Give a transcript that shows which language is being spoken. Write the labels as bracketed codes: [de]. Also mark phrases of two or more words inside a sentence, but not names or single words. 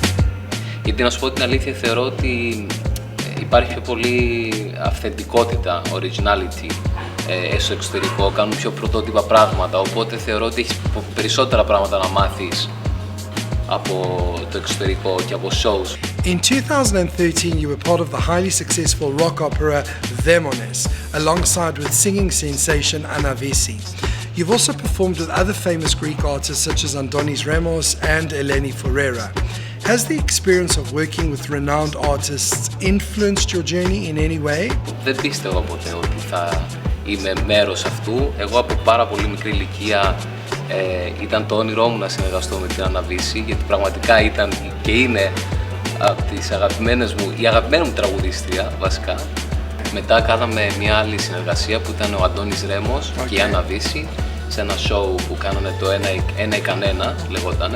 [el] Γιατί να σου πω την αλήθεια, θεωρώ ότι υπάρχει πιο πολύ αυθεντικότητα, originality στο εξωτερικό, κάνουν πιο πρωτότυπα πράγματα, οπότε θεωρώ ότι έχεις περισσότερα πράγματα να μάθεις από το εξωτερικό και από shows. [en] In 2013, you were part of the highly successful rock opera Demones, alongside with singing sensation Anavisi. You've also performed with other famous Greek artists such as Andonis Ramos and Eleni Ferreira. Has the experience of working with renowned artists influenced your journey in any way? [el] Δεν πίστευα ποτέ ότι θα είμαι μέρος αυτού. Εγώ από πάρα πολύ μικρή ηλικία ήταν το όνειρό μου να συνεργαστώ με την Anavisi, γιατί πραγματικά ήταν και είναι από τις αγαπημένες μου, η αγαπημένη μου τραγουδίστρια βασικά. Μετά κάναμε μια άλλη συνεργασία που ήταν ο Αντώνης Ρέμος και η Anavisi σε ένα show που κάνανε το ένα ή κανένα λεγότανε.